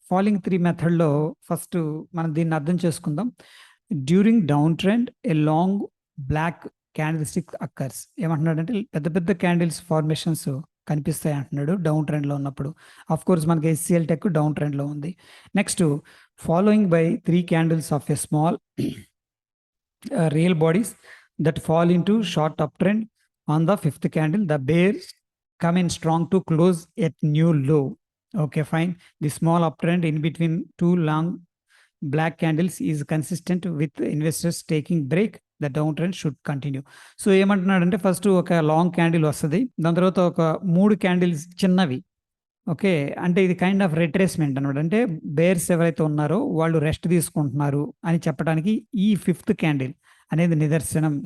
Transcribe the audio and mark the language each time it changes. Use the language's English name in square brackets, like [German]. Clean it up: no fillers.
[Telugu] Falling 3 మెథడ్‌లో first మనం దీన్ని అర్థం చేసుకుందాం. [English] During down trend a long black candle stick occurs. [Telugu] ఏమంటున్నాడంటే పెద్ద పెద్ద క్యాండిల్స్ ఫార్మేషన్స్ కనిపిస్తాయి అంటున్నాడు డౌన్ ట్రెండ్‌లో ఉన్నప్పుడు. ఆఫ్‌కోర్స్ మనకి హెచ్‌సిఎల్ టెక్ డౌన్ ట్రెండ్‌లో ఉంది. [English] Next following by 3 candles of a small real bodies that fall into short uptrend on the fifth candle. The bears come in strong to close at new low. Okay, fine. The small uptrend in between two long black candles is consistent with investors taking break. The downtrend should continue. [Telugu] So ఏమంటున్నాడంటే first ఒక long candle వస్తది. దాని తర్వాత ఒక 3 candles చిన్నవి. Okay. అంటే ఇది [English] kind of retracement [Telugu] అన్నమాట. అంటే బేర్స్ ఎవరైతే ఉన్నారో వాళ్ళు రెస్ట్ తీసుకుంటున్నారు అని చెప్పడానికి ఈ ఫిఫ్త్ క్యాండిల్ అనేది నిదర్శనం.